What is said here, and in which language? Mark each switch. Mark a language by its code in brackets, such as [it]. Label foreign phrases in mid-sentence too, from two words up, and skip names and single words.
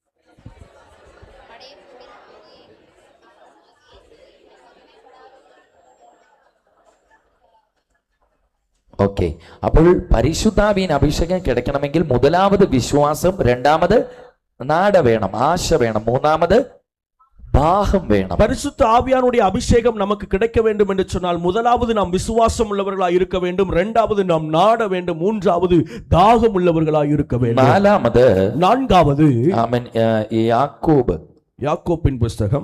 [ml] ഓക്കെ. അപ്പോൾ പരിശുദ്ധാവിൻ അഭിഷേകം കിടക്കണമെങ്കിൽ മുതലാമത് വിശ്വാസം, രണ്ടാമത് നാട വേണം, ആശ വേണം, [ta] மூணாவது தாகம் வேணும். பரிசுத்த ஆவியானுடைய அபிஷேகம் நமக்கு கிடைக்க வேண்டும் என்று சொன்னால் முதலாவது நாம் விசுவாசம் உள்ளவர்களாய் இருக்க வேண்டும், இரண்டாவது நாம் நாட வேண்டும், மூன்றாவது தாகம் உள்ளவர்களாய் இருக்க வேண்டும். நான்காவது ஆமென். யாக்கோபின் புத்தகம்